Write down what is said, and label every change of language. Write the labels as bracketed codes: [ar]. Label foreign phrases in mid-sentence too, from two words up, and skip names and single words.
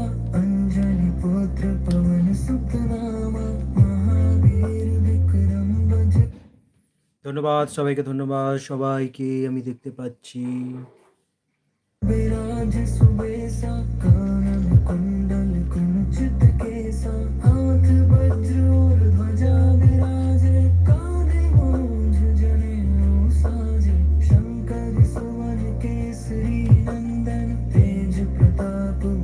[awa] अंजनी पुत्र पवन सुत नामा, महावीर विक्रम [bn] ধন্যবাদ সবাইকে, ধন্যবাদ সবাইকে আমি দেখতে পাচ্ছি। [awa] विराज सुबह सा कानन कुंडल कुंचित केसा हाथ वज्र और ध्वजा विराजे कांधे मूंज जनेऊ साजे शंकर सुवन केसरी नंदन तेज प्रताप